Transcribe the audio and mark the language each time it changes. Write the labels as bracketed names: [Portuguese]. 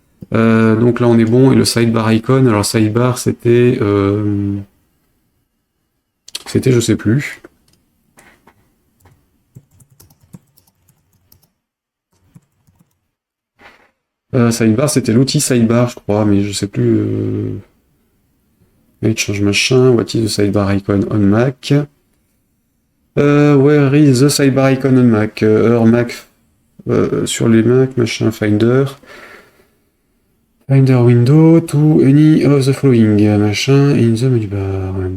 [French] Donc là, on est bon. Et le [English] sidebar icon, [French] alors sidebar, c'était... C'était, je sais plus. Sidebar, c'était l'outil sidebar, je crois, mais je sais plus... [English] change [French] machin, [English] what is the sidebar icon on Mac? Where is the sidebar icon on Mac? [French] Mac, sur les Mac, machin, Finder. [English] Finder window to any of the following, [French] machin, [English] in the menu bar.